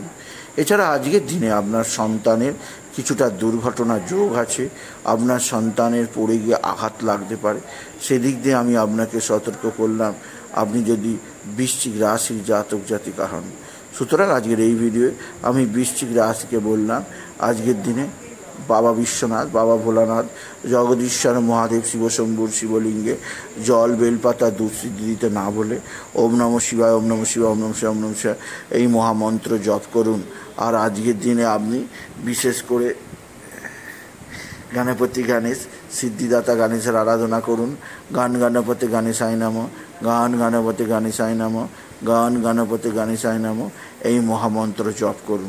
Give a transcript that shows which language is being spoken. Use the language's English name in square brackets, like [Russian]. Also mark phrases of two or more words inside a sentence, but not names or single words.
[Bangla] এছাড়া আজকের দিনে আপনার সন্তানের কিছুটা দুর্ঘটনার যোগ আছে, আপনার সন্তানের পড়ে গিয়ে আঘাত লাগতে পারে, সেদিক দিয়ে আমি আপনাকে সতর্ক করলাম আপনি যদি বৃশ্চিক রাশির জাতক জাতিকা হন। সুতরাং আজকের এই ভিডিওয়ে আমি বৃশ্চিক রাশিকে বললাম আজকের দিনে বাবা বিশ্বনাথ, বাবা ভোলানাথ, জগদীশ্বর মহাদেব শিবশম্ভুর শিবলিঙ্গে জল বেলপাতা দুঃসিদ্ধি দিতে না বলে [Sanskrit] ওম নমঃ শিবায়, ওম নমঃ শিবায়, ওম নমঃ শিবায়, ওম নমঃ শিবায় [Bangla] এই মহামন্ত্র জপ করুন। আর আজকের দিনে আপনি বিশেষ করে গণপতি গণেশ, সিদ্ধিদাতা গণেশের আরাধনা করুন। [Sanskrit] গান গণপতি গণেশায় নমঃ, গান গণপতি গণেশায় নমঃ, গান গণপতি গণেশায় নমঃ [Bangla] এই মহামন্ত্র জপ করুন।